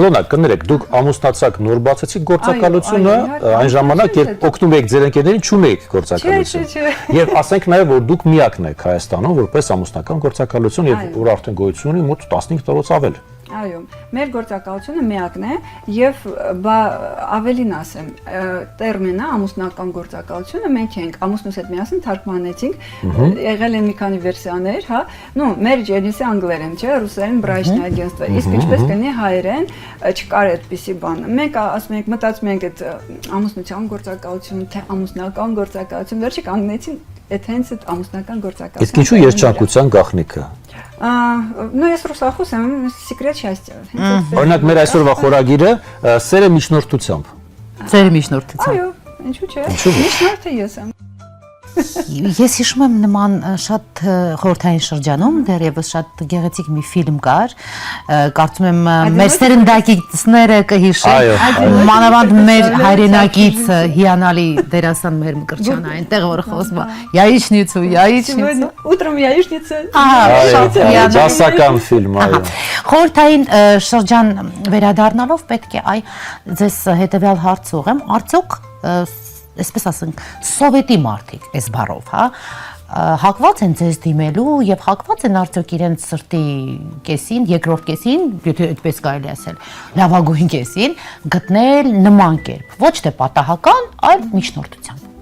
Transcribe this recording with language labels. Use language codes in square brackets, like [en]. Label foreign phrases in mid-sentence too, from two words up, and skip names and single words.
[hy] Իլոնա, կներեք, դուք ամուսնացաք նոր բացեցիք գործակալությունը, այն ժամանակ երբ օգնում եք ձեր ընկերներին, չունեիք գործակալություն։ Եվ ասենք նաև որ դուք միակն եք Հայաստանում որպես ամուսնական գործակալություն եւ որ արդեն գոյություն ունի մոտ 15 տարուց ավել։ Այո, մեր գործակալությունը միակն է եւ ավելին ասեմ, տերմինը ամուսնական գործակալությունը մենք ենք ամուսնուս հետ միասին թարգմանեցինք, եղել են մի քանի վերսիաներ, հա, նո, [en] marriage agency [hy] անգլերեն, չէ, ռուսերեն [ru] брачное агентство, [hy] իսկ ինչպես կլինի հայերեն, չկար այդպիսի բան։ Մենք ասում ենք, մտածում ենք այդ ամուսնության գործակալություն, թե ամուսնական գործակալություն, վերջի կանգնեցին այդ հենց այդ ամուսնական գործակալություն։ Իսկ ինչու երջանկության գաղտնիքը։ Ну, ես ռուսախոս եմ, secret счастья։ Օրինակ մեր այսօրվա խորագիրը սերը միջնորդությամբ։ Ձեր միջնորդությամբ։ Այո, ինչու՞ չէ։ Միջնորդը ես եմ։ Ես հիշում եմ նման շատ խորհրդային շրջանում դեռևս շատ գեղեցիկ մի ֆիլմ կար, կարծում եմ մեր սերնդակիցները կհիշեն, մանավանդ մեր հայրենակից հիանալի դերասան Մերմ Կրչյանը, այնտեղ որ խոսում է [ru] яичницу, яичницу։ Утром яичница։ [hy] Դասական ֆիլմ, այո։ Խորհրդային շրջան վերադառնալով պետք է այ ձեզ հետևյալ հարց ուղղեմ, արդյոք այսպես ասենք, սովետի մարդիկ, այս բառով, հա, հակված են ձեզ դիմելու եւ հակված են արդյոք իրենց սրտի կեսին, երկրորդ կեսին, եթե այդպես կարելի ասել, լավագույն կեսին գտնել նման կերպ, ոչ թե պատահական, այլ միջնորդությամբ։